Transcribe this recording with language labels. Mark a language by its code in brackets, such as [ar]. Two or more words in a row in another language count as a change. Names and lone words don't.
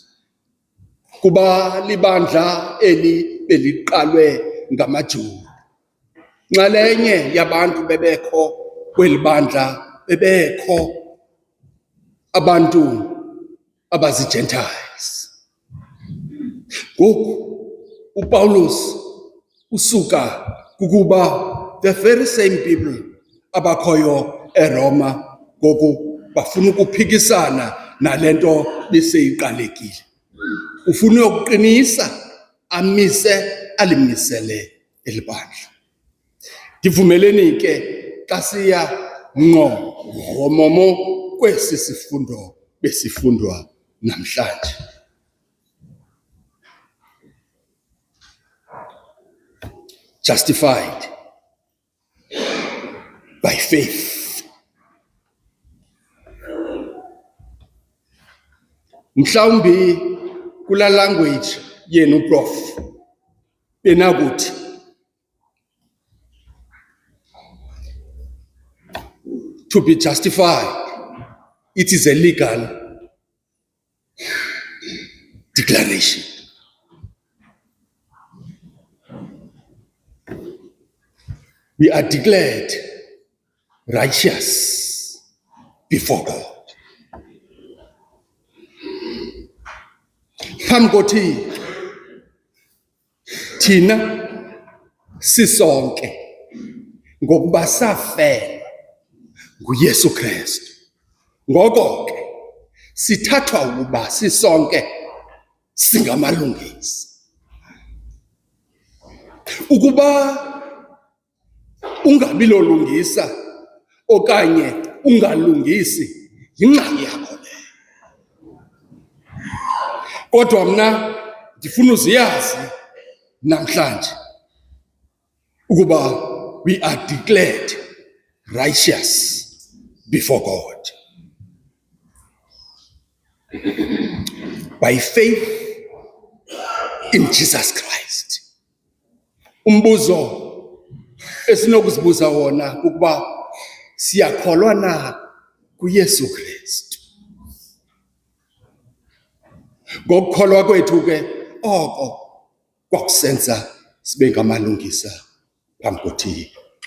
[xh] Kuba libandla eli beliqalwe ngamaJuda, nxalenye yabantu bebekho kweli bandla bebekho abantu abazi-Gentiles. Ngoku uPawulos usuka kukuba [en] the very same people [xh] abakhoyo eRoma ngoku bafuna ukuphikisana nalento beseyiqalekile. Ufuna ukuqinisa amise alimisele elibandla. Ndivumeleni ke xa siya ngqo ngomomo kwesi sifundo besifundwa namhlanje. [en] Justified by faith. [xh] Mhlawumbi kula language yenu prof benakuthi [en] to be justified, it is a legal declaration. We are declared righteous before God. [xh] Phambi koThixo thina sisonke ngokuba safela nguYesu Kristu. Ngoko ke sithathwa ukuba sisonke singamalungisi. Ukuba ungabi lolungisa okanye ungalungisi yingxaki yakho le. Kodwa mna ndifuna uziyazi namhlanje ukuba [en] we are declared righteous before God by faith in Jesus Christ. [xh] Umbuzo esinokuzibuza wona ukuba siyakholwa na kuYesu Kristu. Ngokukholwa kwethu ke oko kwakusenza sibe ngamalungisa phambi koThixo.